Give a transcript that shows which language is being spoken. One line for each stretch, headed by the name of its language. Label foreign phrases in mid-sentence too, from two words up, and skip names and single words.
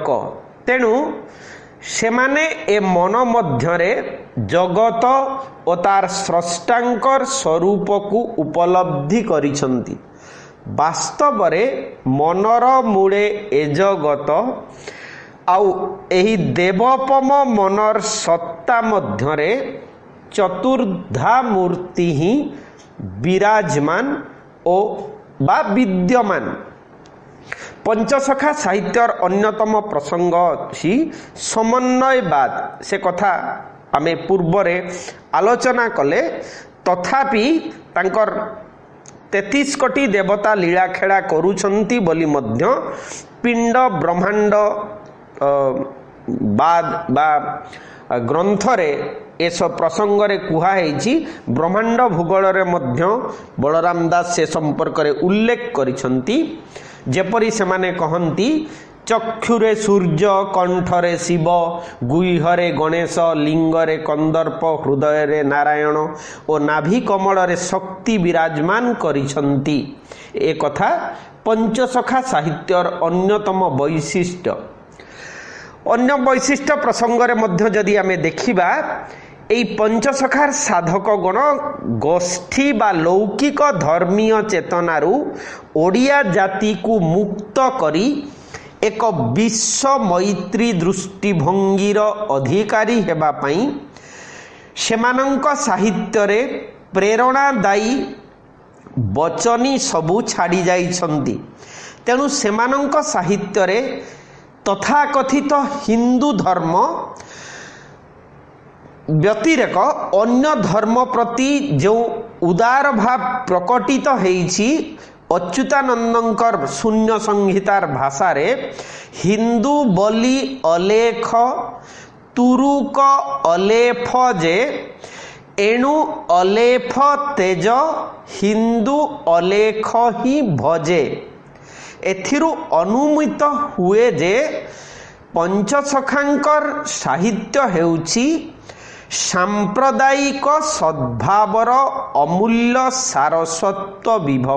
Odia: ତେଣୁ ସେମାନେ ଏ ମନ ମଧ୍ୟରେ ଜଗତ ଓ ତାର ସ୍ରଷ୍ଟାଙ୍କର ସ୍ୱରୂପକୁ ଉପଲବ୍ଧି କରିଛନ୍ତି। ବାସ୍ତବରେ ମନର ମୂଳେ ଏ ଜଗତ ଆଉ ଏହି ଦେବୋପମ ମନର ସତ୍ତା ମଧ୍ୟରେ ଚତୁର୍ଦ୍ଧା ମୂର୍ତ୍ତି ହିଁ ବିରାଜମାନ ଓ ବା ବିଦ୍ୟମାନ। ପଞ୍ଚସଖା ସାହିତ୍ୟର ଅନ୍ୟତମ ପ୍ରସଙ୍ଗ ଅଛି ସମନ୍ୱୟବାଦ। ସେ କଥା ଆମେ ପୂର୍ବରୁ ଆଲୋଚନା କଲେ, ତଥାପି ତାଙ୍କର 33 କୋଟି ଦେବତା ଲୀଳା ଖେଳା କରୁଛନ୍ତି ବୋଲି ମଧ୍ୟ ପିଣ୍ଡ ବ୍ରହ୍ମାଣ୍ଡ ବାଦ ବା ଗ୍ରନ୍ଥରେ ଏ ପ୍ରସଙ୍ଗରେ କୁହାଯାଇଛି। ବ୍ରହ୍ମାଣ୍ଡ ଭୂଗୋଳରେ ମଧ୍ୟ ବଳରାମ ଦାସ ସେ ସମ୍ପର୍କରେ ଉଲ୍ଲେଖ କରିଛନ୍ତି। ଯେପରି ସେମାନେ କହନ୍ତି ଚକ୍ଷୁରେ ସୂର୍ଯ୍ୟ, କଣ୍ଠରେ ଶିବ, ଗୁହ୍ୟରେ ଗଣେଶ, ଲିଙ୍ଗରେ କନ୍ଦର୍ପ, ହୃଦୟ ନାରାୟଣ ଓ ନାଭି କମଳରେ ଶକ୍ତି ବିରାଜମାନ କରିଛନ୍ତି। ଏ କଥା ପଞ୍ଚସଖା ସାହିତ୍ୟର ଅନ୍ୟତମ ବୈଶିଷ୍ଟ୍ୟ। ଅନ୍ୟ ବୈଶିଷ୍ଟ୍ୟ ପ୍ରସଙ୍ଗରେ ମଧ୍ୟ ଯଦି ଆମେ ଦେଖିବା, ଏହି ପଞ୍ଚସଖାର ସାଧକ ଗଣ ଗୋଷ୍ଠୀ ବା ଲୌକିକ ଧର୍ମୀୟ ଚେତନାରୁ ଓଡ଼ିଆ ଜାତିକୁ ମୁକ୍ତ କରି ଏକ ବିଶ୍ୱ ମୈତ୍ରୀ ଦୃଷ୍ଟିଭଙ୍ଗୀର ଅଧିକାରୀ ହେବା ପାଇଁ ସେମାନଙ୍କ ସାହିତ୍ୟରେ ପ୍ରେରଣାଦାୟୀ ବଚନୀ ସବୁ ଛାଡ଼ି ଯାଇଛନ୍ତି। ତେଣୁ ସେମାନଙ୍କ ସାହିତ୍ୟରେ ତଥାକଥିତ ହିନ୍ଦୁ ଧର୍ମ ବ୍ୟତିରେକ ଅନ୍ୟ ଧର୍ମ ପ୍ରତି ଯୋ ଉଦାର ଭାବ ପ୍ରକଟିତ ହେଉଛି, ଅଚ୍ୟୁତାନନ୍ଦଙ୍କର ଶୂନ୍ୟ ସଂହିତାର ଭାଷାରେ ହିନ୍ଦୁ ବୋଲି ଅଲେଖ ତୁରୁକ ଅଲେଫ ଯେ ଏଣୁ ଅଲେଫ ତେଜ ହିନ୍ଦୁ ଅଲେଖ ହିଁ ଭଜେ। ଏଥିରୁ ଅନୁମିତ ହୁଏ ଯେ ପଞ୍ଚସଖାଙ୍କର ସାହିତ୍ୟ ହେଉଛି ସାମ୍ପ୍ରଦାୟିକ ସଦ୍ଭାବର ଅମୂଲ୍ୟ ସାରସ୍ୱତ ବିଭବ।